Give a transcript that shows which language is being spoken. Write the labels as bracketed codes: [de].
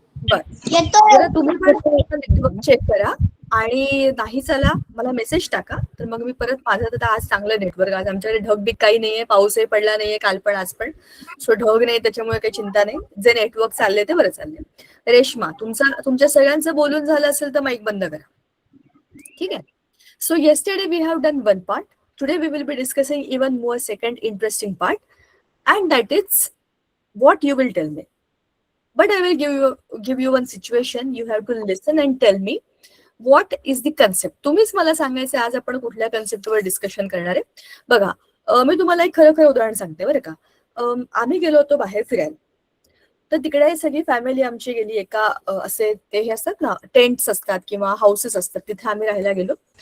[mr] बर, जरा तुम्ही नेटवर्क चेक करा आणि नाही चला मला मेसेज टाका, तर मग मी परत माझं तर आज चांगलं नेटवर्क. आज आमच्याकडे ढगबीक काही नाहीये, पाऊसही पडला नाहीये काल पण आज पण, सो ढग नाही त्याच्यामुळे काही चिंता नाही. जे नेटवर्क चालले ते बरं चालले. रेश्मा, तुमच्या सगळ्यांचं बोलून झालं असेल तर माईक बंद करा, ठीक आहे? [en] So yesterday we have done one part. Today we will be discussing even more second interesting part, and that is what you will tell me. But I will give you one situation. You have to listen and tell me what is the concept. [mr] तुम्हीच मला सांगायचं आज आपण कुठल्या कन्सेप्टवर discussion करणार आहे. बघा, मी तुम्हाला एक खरं उदाहरण सांगते बरं का. आम्ही गेलो होतो बाहेर फिरायला, तर तिकडे सगळी फॅमिली आमची गेली. एका असे ते हे असतात ना, टेंट्स असतात किंवा हाऊसेस असतात, तिथे आम्ही राहायला गेलो.